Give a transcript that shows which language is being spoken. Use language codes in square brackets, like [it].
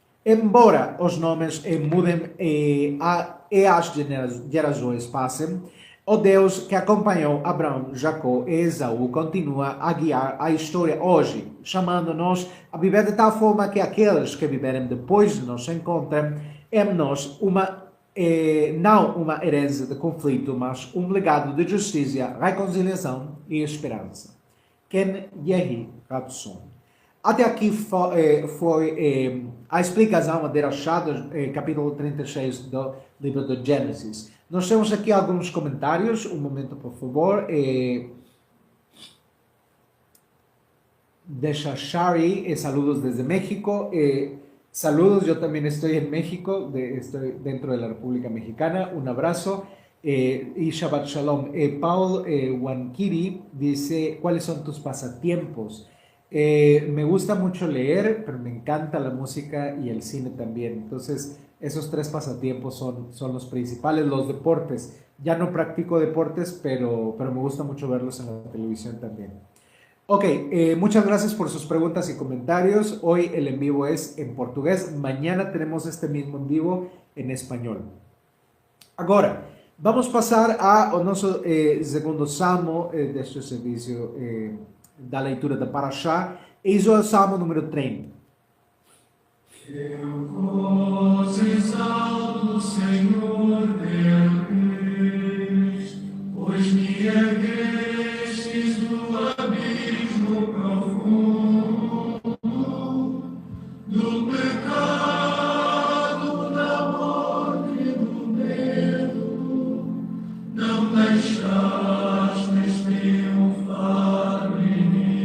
[pt] embora os nomes mudem e as gerações passem, o Deus que acompanhou Abraão, Jacó e Esaú continua a guiar a história hoje, chamando-nos a viver de tal forma que aqueles que viverem depois de nos encontrem em nós não uma herança de conflito, mas um legado de justiça, reconciliação e esperança. [he] Ken Yehi Rabson. [pt] Até aqui foi a explicação de Rachad, capítulo 36 do livro de Gênesis. Nós temos aqui alguns comentários, um momento por favor. [es] De Shashari, saludos desde México. Saludos, yo también estoy en México, estoy dentro de la República Mexicana. Un abrazo. Y Shabbat Shalom. Paul Wankiri dice, ¿cuáles son tus pasatiempos? Me gusta mucho leer, pero me encanta la música y el cine también. Entonces, esos tres pasatiempos son los principales. Los deportes. Ya no practico deportes, pero me gusta mucho verlos en la televisión también. Ok, muchas gracias por sus preguntas y comentarios. Hoy el en vivo es en portugués. Mañana tenemos este mismo en vivo en español. [pt] Agora, vamos passar ao nosso segundo salmo deste serviço da leitura da Parashá. Eis o salmo número 30. Eu vos exalto, Senhor Deus, pois me erguestes do abismo profundo, do pecado, da morte e do medo, não deixastes triunfar o inimigo.